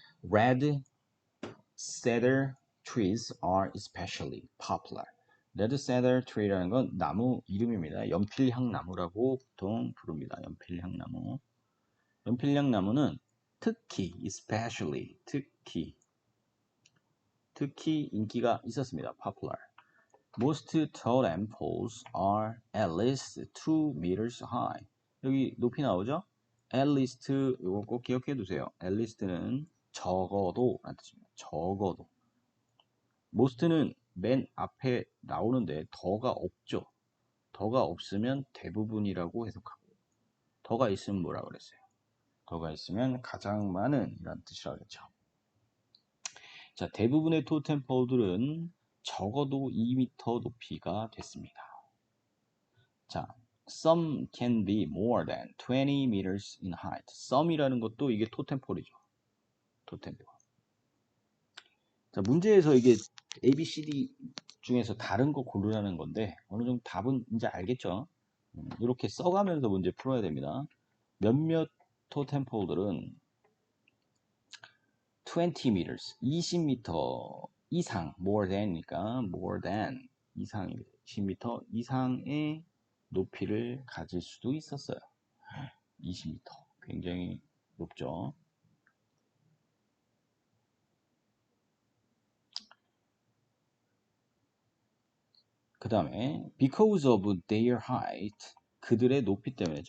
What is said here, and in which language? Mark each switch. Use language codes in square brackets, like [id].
[en] Red cedar trees are especially popular. [ko] Red cedar tree라는 건 나무 이름입니다. 연필향나무라고 보통 부릅니다. 연필향나무. 연필향나무는 특히, especially, 특히 인기가 있었습니다. popular. [en] Most totem poles are at least 2 meters high. [ko] 여기 높이 나오죠? at least, 이거 꼭 기억해 두세요. at least는 적어도 라는 뜻입니다. 적어도. most는 맨 앞에 나오는데 더가 없죠. 더가 없으면 대부분이라고 해석하고, 더가 있으면 뭐라고 그랬어요? 더가 있으면 가장 많은 이란 뜻이라고 했죠. 자, 대부분의 토템폴들은 적어도 2m 높이가 됐습니다. [en] 자, some can be more than 20 meters in height. [ko] some이라는 것도 이게 토템폴이죠. 토템폴. 자, 문제에서 이게 A, B, C, D 중에서 다른 거 고르라는 건데 어느 정도 답은 이제 알겠죠? 이렇게 써가면서 문제 풀어야 됩니다. 몇몇 토템폴들은 20 meters, 20m 이상, more than이니까 more than 이상입니다. 20m 이상의 높이를 가질 수도 있었어요. 20m. 굉장히 높죠. 그 다음에 [en] because of their height, [ko] 그들의 높이 때문에.